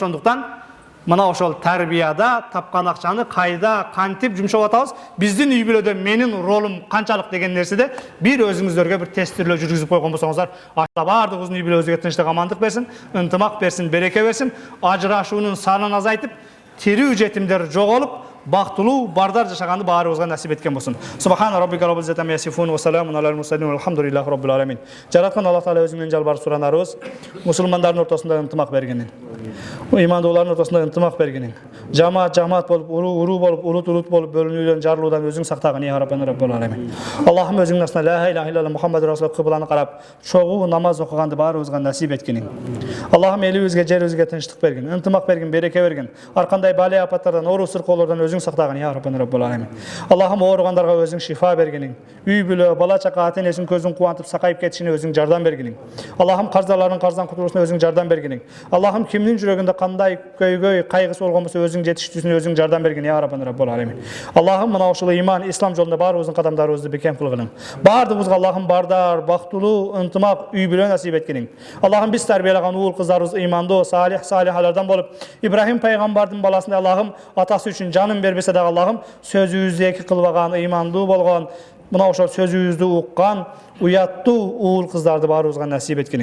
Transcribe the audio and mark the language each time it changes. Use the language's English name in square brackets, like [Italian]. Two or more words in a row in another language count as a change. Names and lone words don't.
[Kyrgyz] Ошондуктан мына ошол тарбияда тапкан акчаны кайда кантип жумшап атабыз, биздин үй бүлөдө менин ролум канчалык деген нерседе бир өзүңүздөргө бир тестирлөө жүргүзүп койгон болсоңуздар, Алла бардыгыбыздын үй бүлөбүзгө тынчтык, амандык берсин, ынтымак берсин, береке берсин, ажырашуунун санын азайтып, тирүү жетимдер жоголуп, бактылуу бардар жашаганды баарыбызга насип эткен болсун. [Arabic] سبحان ربك رب العزة عما يصفون وسلام على المرسلين والحمد لله رب العالمين. [Kyrgyz] Жараткан Аллах Таала өзүңдөн жалбарып суранарыбыз, мусулмандардын ортосунда ынтымак бергениң, имандуулардын ортосунда ынтымак бергениң, жамаат болуп, уруу болуп, улут болуп бөлүнүүдөн, жарылуудан өзүң сактагын [Arabic] يا ربنا رب العالمين. [Kyrgyz] Аллахым өзүңдүн асына [Arabic] لا إله إلا الله محمد رسول [Kyrgyz] кыбланы карап, чогуу намаз окуганды баарыбызга насип эткениң. Аллахым элибизге, жерибизге тынчтык берген, ынтымак берген, береке берген, ар кандай бали апаттардан, оору сыркоолордон өзүң сактагын [Arabic] يا ربنا رب العالمين. [Kyrgyz] Аллахым ооругандарга өзүң шифа бергениң, үй бүлө, бала чака, ата энесин көзүн кубантып сакайып кетишине өзүң жардам бергениң. Аллахым карздарлардын карздан кутулушуна өзүң жардам бергениң. Аллахым кимдин жүрөгүндө кандай көйгөй, кайгысы болгон болсо өзүң жетиштүүсүнө өзүң жардам берген [Arabic] يا ربنا رب العالمين. [Kyrgyz] Аллахым мына ушул иман, ислам жолунда баарыбыздын кадамдарыбызды бекем кылгыны. Бардыгыбызга Аллахым бардар, бактылуу, ынтымак үй бүлө насип эткениң. Аллахым биз тарбиялаган уул кыздарыбыз имандуу, салихалардан болуп, Ибрахим пайгамбардын баласындай Аллахым атасы үчүн жанын бербесе дагы Аллахым сөзүбүздү эки кылбаган, имандуу болгон, мына ошол сөзүбүздү уккан, уяттуу уул кыздарды баарыбызга насип эткениң.